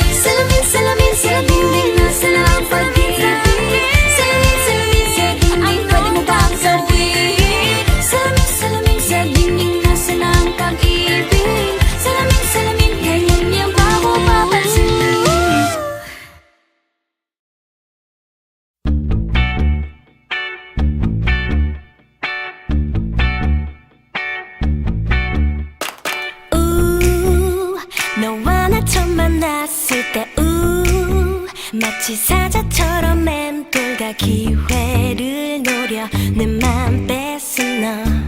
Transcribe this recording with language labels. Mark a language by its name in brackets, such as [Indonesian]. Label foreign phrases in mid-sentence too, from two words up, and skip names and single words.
[Filipino] Salamin, salamin sa dingding, nasaan ang pag-ibig? Salamin, salamin sa dingding, pwede mo bang sabihin? Salamin, salamin sa dingding, nasaan ang pag-ibig? Salamin, salamin, kailan niya ba ako papansinin? [Korean] 너와 나 처음 만났을 때 마치 사자처럼 맴돌다 기회를 노려 내 맘 뺏은 너